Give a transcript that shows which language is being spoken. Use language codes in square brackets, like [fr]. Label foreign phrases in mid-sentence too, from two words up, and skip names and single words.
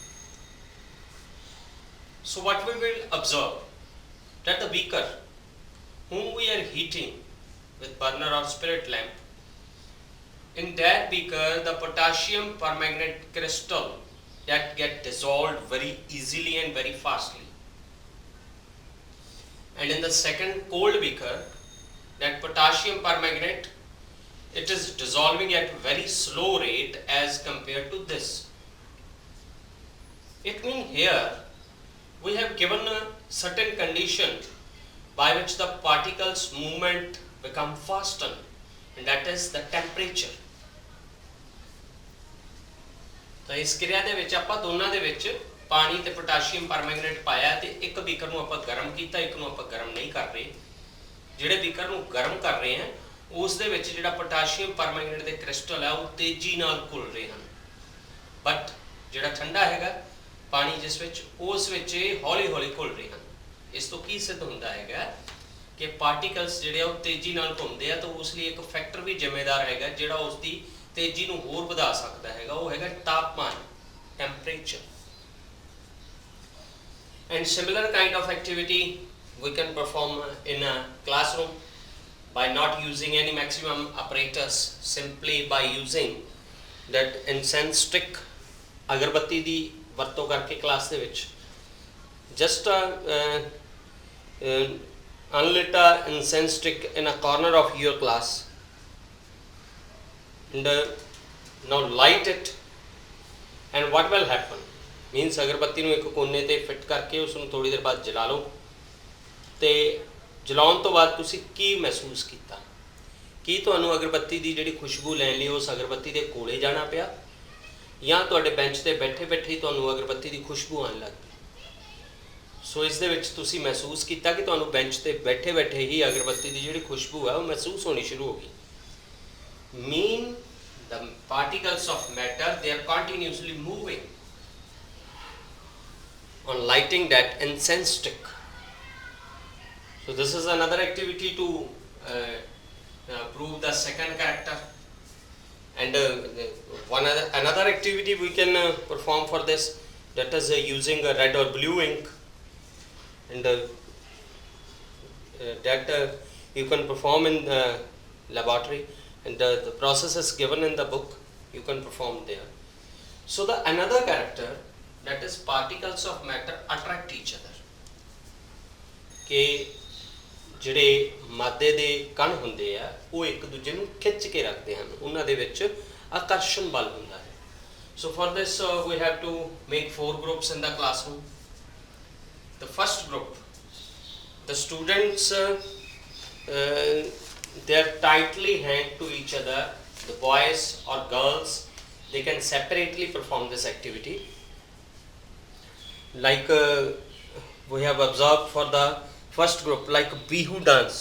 [en] So what we will observe, that the beaker whom we are heating with burner or spirit lamp, in that beaker the potassium permanganate crystal that get dissolved very easily and very fastly, and in the second cold beaker that potassium permanganate, it is dissolving at very slow rate as compared to this. It means here we have given a certain condition by which the particles movement become faster, and that is the temperature. [hi] तो इस क्रिया [pa] ਦੇ ਵਿੱਚ ਆਪਾਂ ਦੋਨਾਂ ਦੇ ਵਿੱਚ ਪਾਣੀ ਤੇ ਪੋਟਾਸ਼ੀਅਮ ਪਰਮੈਂਗਨੇਟ ਪਾਇਆ ਤੇ ਇੱਕ ਬੀਕਰ ਨੂੰ ਆਪਾਂ ਗਰਮ ਕੀਤਾ, ਇੱਕ ਨੂੰ ਆਪਾਂ ਗਰਮ ਨਹੀਂ ਕਰ ਰਹੇ। ਜਿਹੜੇ ਬੀਕਰ ਨੂੰ ਗਰਮ ਕਰ ਰਹੇ ਹਾਂ ਉਸ ਦੇ ਵਿੱਚ ਜਿਹੜਾ ਪੋਟਾਸ਼ੀਅਮ ਪਰਮੈਂਗਨੇਟ ਦੇ ਕ੍ਰਿਸਟਲ ਹੈ ਉਹ ਤੇਜ਼ੀ ਨਾਲ ਘੁਲ ਰਹੇ ਹਨ, ਬਟ ਜਿਹੜਾ ਠੰਡਾ ਹੈਗਾ ਪਾਣੀ ਜਿਸ ਵਿੱਚ ਉਸ ਵਿੱਚ ਇਹ ਹੌਲੀ ਹੌਲੀ ਘੁਲ ਰਹੇ ਹਨ। ਇਸ ਤੋਂ ਕੀ ਸਿੱਧ ਹੁੰਦਾ ਹੈਗਾ ਕਿ ਪਾਰਟੀਕਲਸ ਜਿਹੜੇ ਉਹ ਤੇਜ਼ੀ ਨਾਲ ਘੁੰਮਦੇ ਆ, ਤਾਂ ਉਸ ਲਈ ਇੱਕ ਫੈਕਟਰ ਵੀ ਜ਼ਿੰਮੇਦਾਰ ਹੈਗਾ ਜਿਹੜਾ ਉਸ ਦੀ ਤੇਜ਼ੀ ਨੂੰ ਹੋਰ ਵਧਾ ਸਕਦਾ ਹੈਗਾ, ਉਹ ਹੈਗਾ ਤਾਪਮਾਨ, ਟੈਂਪਰੇਚਰ। [en] And similar kind of activity we can perform in a classroom by not using any maximum apparatus, simply by using that incense stick, [pa] ਅਗਰਬੱਤੀ ਦੀ ਵਰਤੋਂ ਕਰਕੇ ਕਲਾਸ ਦੇ ਵਿੱਚ [en] just unlit a incense stick in a corner of your class and now light it, and what will happen means [pa] ਅਗਰਬੱਤੀ ਨੂੰ ਇੱਕ ਕੋਨੇ ਤੇ ਫਿੱਟ ਕਰਕੇ ਉਸ ਨੂੰ ਥੋੜੀ ਦੇਰ ਬਾਅਦ ਜਲਾ ਲਓ, ਤੇ ਜਲਾਉਣ ਤੋਂ ਬਾਅਦ ਤੁਸੀਂ ਕੀ ਮਹਿਸੂਸ ਕੀਤਾ? ਕੀ ਤੁਹਾਨੂੰ ਅਗਰਬੱਤੀ ਦੀ ਜਿਹੜੀ ਖੁਸ਼ਬੂ ਲੈਣ ਲਈ ਉਸ ਅਗਰਬੱਤੀ ਦੇ ਕੋਲੇ ਜਾਣਾ ਪਿਆ, ਜਾਂ ਤੁਹਾਡੇ ਬੈਂਚ ਤੇ ਬੈਠੇ ਬੈਠੇ ਹੀ ਤੁਹਾਨੂੰ ਅਗਰਬੱਤੀ ਦੀ ਖੁਸ਼ਬੂ ਆਉਣ ਲੱਗ ਪਈ? ਸੋ ਇਸ ਦੇ ਵਿੱਚ ਤੁਸੀਂ ਮਹਿਸੂਸ ਕੀਤਾ ਕਿ ਤੁਹਾਨੂੰ ਬੈਂਚ ਤੇ ਬੈਠੇ ਬੈਠੇ ਹੀ ਅਗਰਬੱਤੀ ਦੀ ਜਿਹੜੀ ਖੁਸ਼ਬੂ ਹੈ ਉਹ ਮਹਿਸੂਸ ਹੋਣੀ ਸ਼ੁਰੂ ਹੋ ਗਈ। [en] ਮੀਨ the particles of matter, they are continuously moving on lighting that incense stick. So this is another activity to prove the second character, and another activity we can perform for this, that is using a red or blue ink, and that you can perform in laboratory, and the process is given in the book, you can perform there. So the another character, that is particles of matter attract each other, [pa] ਕਿ ਜਿਹੜੇ ਮਾਦੇ ਦੇ ਕਣ ਹੁੰਦੇ ਆ ਉਹ ਇੱਕ ਦੂਜੇ ਨੂੰ ਖਿੱਚ ਕੇ ਰੱਖਦੇ ਹਨ, ਉਹਨਾਂ ਦੇ ਵਿੱਚ ਆਕਰਸ਼ਣ ਬਲ ਹੁੰਦਾ ਹੈ। [en] So for this we have to make 4 groups in the classroom. The first group, the students they are tightly hanged to each other, the boys or girls, they can separately perform this activity, like we have observed for the first group, like Bihu dance.